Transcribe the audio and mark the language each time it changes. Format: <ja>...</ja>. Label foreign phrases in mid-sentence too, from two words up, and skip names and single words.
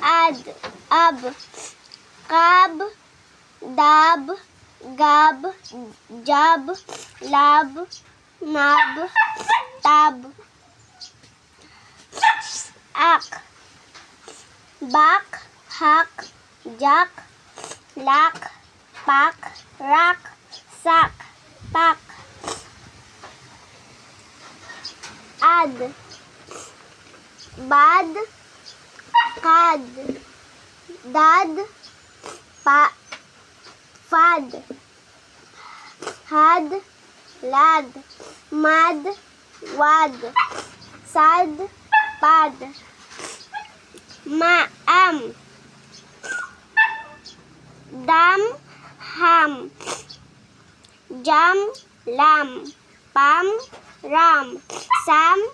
<en>ad, ab, kab, dab, gab, jab, lab, nab, tab, ak, bak, hak, jak, lak, pak, rak, sak, pak, ad, bad, kad, dad, fad, had, lad, mad, wad, sad, pad, am, dam, ham, jam, lam, pam, ram, sam,</en>